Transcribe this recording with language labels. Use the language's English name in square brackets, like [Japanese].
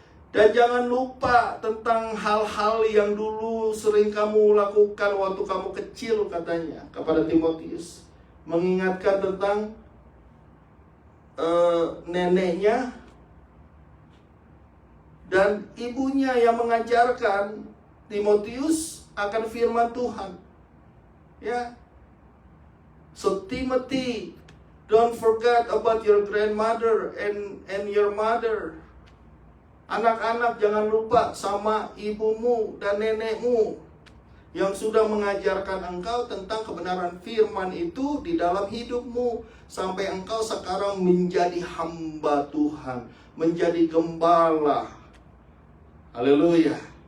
[Indonesian] Dan jangan lupa tentang hal-hal yang dulu sering kamu lakukan waktu kamu kecil, katanya kepada Timotius. Mengingatkan tentang neneknya dan ibunya yang mengajarkan Timotius akan firman Tuhan. Ya. [English] So Timothy, don't forget about your grandmother and your mother. [Indonesian] Anak-anak, jangan lupa sama ibumu dan nenekmu yang sudah mengajarkan engkau tentang kebenaran firman itu di dalam hidupmu, sampai engkau sekarang menjadi hamba Tuhan, menjadi gembala. Haleluya.